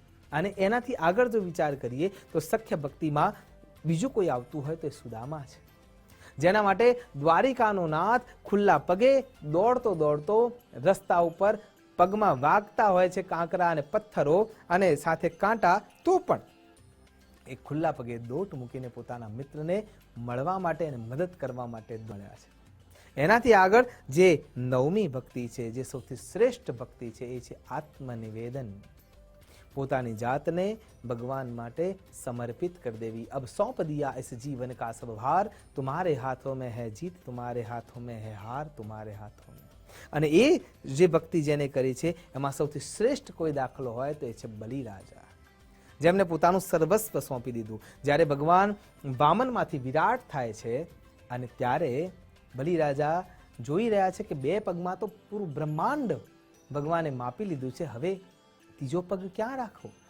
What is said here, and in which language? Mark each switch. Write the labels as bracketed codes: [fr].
[gu] અને એનાથી આગળ જો વિચાર કરીએ તો સખ્ય ભક્તિમાં બીજું કોઈ આવતું હોય તો એ સુદામા છે, જેના માટે દ્વારિકાનો નાથ ખુલ્લા પગે દોડતો દોડતો રસ્તા ઉપર પગમાં વાગતા હોય છે કાંકરા અને પથ્થરો અને સાથે કાંટા, તો પણ એ ખુલ્લા પગે દોટ મૂકીને પોતાના મિત્રને મળવા માટે અને મદદ કરવા માટે દોડ્યા છે. એનાથી આગળ જે 9મી ભક્તિ છે, જે સૌથી શ્રેષ્ઠ ભક્તિ છે, એ છે આત્મનિવેદન. પોતાની જાતને ભગવાન માટે સમર્પિત કરી દેવી. [hi] અબ સौंप दिया इस जीवन का सब भार, तुम्हारे हाथों में है जीत, तुम्हारे हाथों में है हार, तुम्हारे हाथों में. [gu] અને એ જે ભક્તિ જેને કરી છે એમાં સૌથી શ્રેષ્ઠ કોઈ દાખલો હોય તો એ છે બલિરાજા, જેમને પોતાનું સર્વસ્વ સોંપી દીધું. જ્યારે ભગવાન વામનમાંથી વિરાટ થાય છે અને ત્યારે બલિરાજા જોઈ રહ્યા છે કે 2 પગમાં તો પૂરું બ્રહ્માંડ ભગવાને માપી લીધું છે, હવે ત્રીજો પગ ક્યાં રાખો?